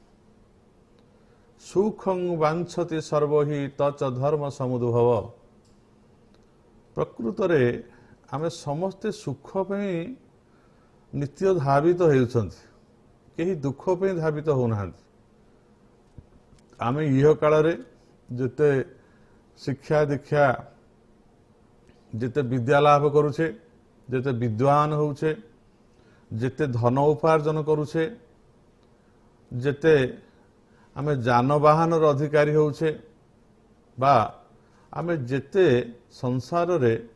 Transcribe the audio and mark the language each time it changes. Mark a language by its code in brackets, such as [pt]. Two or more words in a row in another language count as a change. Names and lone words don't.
[sa] सुखं वांछति सर्वहि तच धर्म समुद्भव। [or] ପ୍ରକୃତ ରେ ଆମେ ସମସ୍ତେ ସୁଖ ପେ ନିତ୍ୟ ଧାବିତ ହେଉଛନ୍ତି, କେହି ଦୁଖ ପେ ଧାବିତ ହେଉନାହାନ୍ତି। ଆମେ ଇହ କାଳ ରେ ଯେତେ ଶିକ୍ଷା ଦୀକ୍ଷା ଯେତେ ବିଦ୍ୟା ଲାଭ କରୁଛେ, ଯେତେ ବିଦ୍ୱାନ ହେଉଛେ, ଯେତେ ଧନ ଉପାର୍ଜନ କରୁଛେ, ଯେତେ ଆମେ ଯାନବାହନର ଅଧିକାରୀ ହେଉଛେ, ବା ଆମେ ଯେତେ ସଂସାରରେ